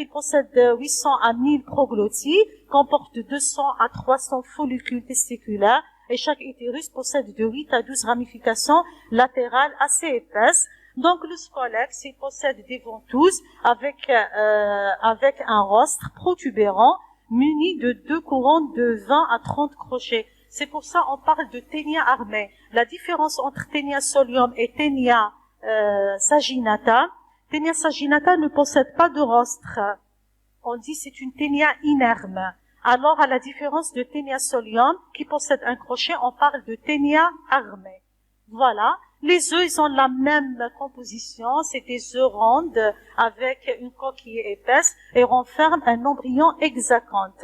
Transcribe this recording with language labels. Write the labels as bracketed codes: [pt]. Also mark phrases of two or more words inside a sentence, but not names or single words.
[fr] Il possède 800 à 1000 proglotties, comporte 200 à 300 follicules testiculaires et chaque utérus possède de 8 à 12 ramifications latérales assez épaisses. Donc le scolex, il possède des ventouses avec un rostre protubérant muni de 2 couronnes de 20 à 30 crochets. C'est pour ça on parle de ténia armée. La différence entre ténia solium et ténia saginata, ténia saginata ne possède pas de rostre. On dit c'est une ténia inerme. Alors à la différence de ténia solium qui possède un crochet, on parle de ténia armée. Voilà. Les œufs, ils ont la même composition, c'est des œufs rondes avec une coquille épaisse et renferment un embryon hexaconte.